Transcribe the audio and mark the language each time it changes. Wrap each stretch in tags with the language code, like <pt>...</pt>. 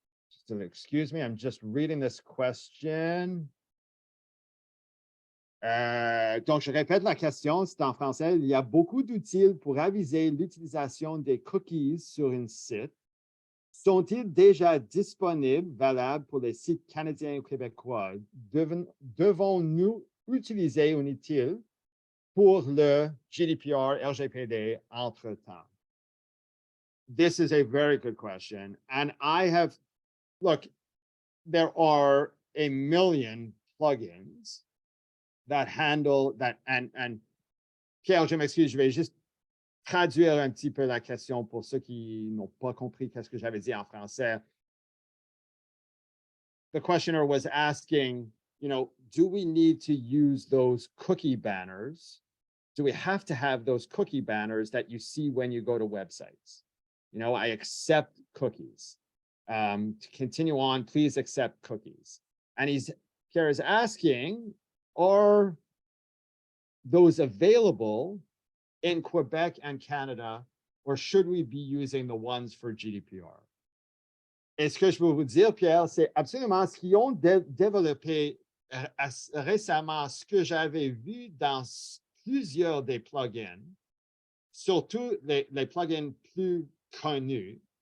<en>Still, excuse me, I'm just reading this question.</en> <fr>Donc, je répète la question, c'est en français. Il y a beaucoup d'outils pour aviser l'utilisation des cookies sur un site. Sont-ils déjà disponibles, valables pour les sites canadiens et québécois? Devons-nous utiliser un outil pour le GDPR, RGPD entre-temps?</fr> <en>This is a very good question. And look, there are a million plugins that handle that.</en> <fr>And Pierre, je m'excuse, je vais juste traduire un petit peu la question pour ceux qui n'ont pas compris qu'est-ce que j'avais dit en français.</fr> <en>The questioner was asking, do we need to use those cookie banners? Do we have to have those cookie banners that you see when you go to websites? I accept cookies. To continue on, please accept cookies. And Pierre is asking, are those available in Quebec and Canada, or should we be using the ones for GDPR?</en> <fr>Et ce que je peux vous dire, Pierre, c'est absolument ce qu'ils ont développé récemment, ce que j'avais vu dans plusieurs des plugins, surtout les plugins plus connus.</fr>